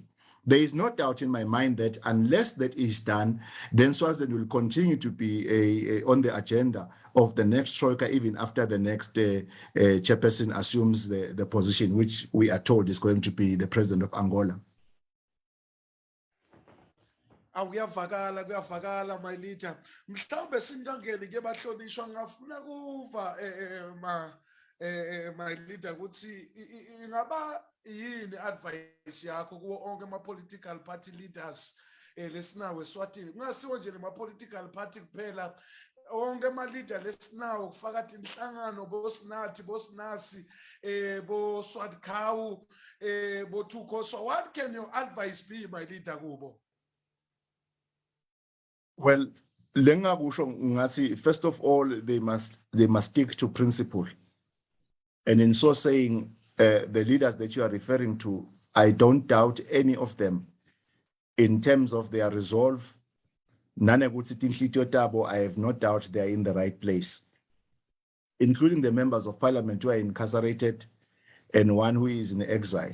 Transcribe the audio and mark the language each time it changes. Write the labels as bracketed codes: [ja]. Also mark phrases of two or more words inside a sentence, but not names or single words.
[en] There is no doubt in my mind that unless that is done, then Swaziland will continue to be on the agenda of the next Troika, even after the next chairperson assumes the position, which we are told is going to be the president of Angola. [ss] Kuyavakala [en] my leader. [ss] Mhlawumbe sintangeni ke bahlonishwa ngafuna kuva [en] my leader [ss] ukuthi ingaba yini advice yakho kuwo onke ama- [en] political party leaders [ss] lesinawo eSwatini, kungasiwo nje lema- [en] political party [ss] kuphela, onke ama-leader lesinawo kufakathi inhlangano bosinathi bosinasi boswatikhawu bothuko. [en] So what can your advice be, [ss] my leader, kubo? [en] Well, [ss] lengakusho ngathi [en] first of all they must stick to principle. And in so saying, the leaders that you are referring to, I don't doubt any of them in terms of their resolve. I have no doubt they are in the right place, including the members of parliament who are incarcerated and one who is in exile.